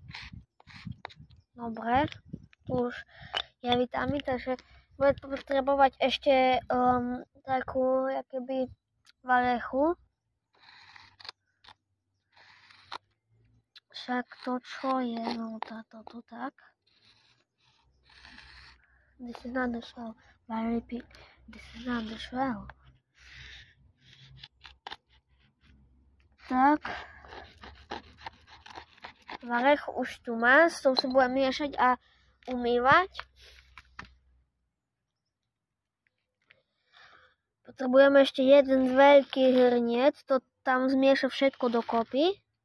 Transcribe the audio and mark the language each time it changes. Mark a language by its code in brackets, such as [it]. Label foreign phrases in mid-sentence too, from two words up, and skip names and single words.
[sk] Dobre. Tu už je vitamín, takže bude potrebovať ešte takú, jakoby, varechu. Však to, čo je, no táto tu tak. [en] This is not the shell. I repeat, this is not the shell. [sk] Tak. Varech už tu má, s tou sa budem miešať a umývať. Potrebujeme ešte jeden veľký hrniec, to tam zmieša všetko dokopy.